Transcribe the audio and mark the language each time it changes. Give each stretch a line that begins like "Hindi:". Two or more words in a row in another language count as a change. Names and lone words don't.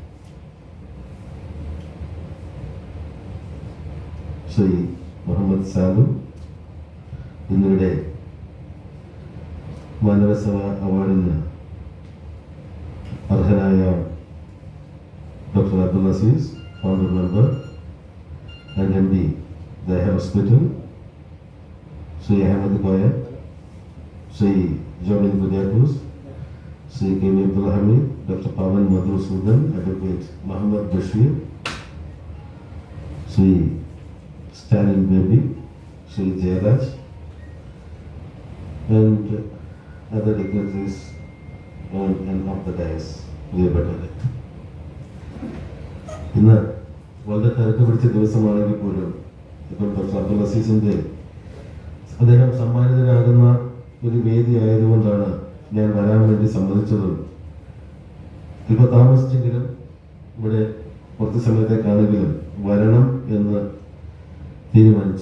Malayalam: ശ്രീ മുഹമ്മദ് സാലു എന്നിവരുടെ മാനവസേവ അവാർഡിന് അർഹനായ ഡോക്ടർ അബ്ദുൽ അസീസ്,
English: founder member and MD
Malayalam: Daya Hospital, Sri Ahmed Koya, Sri Jomin Budiakus, Sri K.V.
English: Abdul Hamid, Dr. Pawan Madhu Sudan, Advocate Muhammad Bashir, Sri Stalin Baby, Sri Jayaraj, and other dignitaries on and off the dais.
Malayalam: പ്രിയപ്പെട്ടവരെ, ഇന്ന് വളരെ തിരക്ക് പിടിച്ച ദിവസമാണെങ്കിൽ പോലും ഇപ്പം ഡോക്ടർ അബ്ദുൽ അസീസിന്റെ അദ്ദേഹം സമ്മാനിതനാകുന്ന ഒരു വേദി ആയതുകൊണ്ടാണ് ഞാൻ വരാൻ വേണ്ടി സമ്മതിച്ചതും ഇപ്പൊ താമസിച്ചെങ്കിലും ഇവിടെ കുറച്ച് സമയത്തേക്കാണെങ്കിലും വരണം എന്ന് തീരുമാനിച്ചു.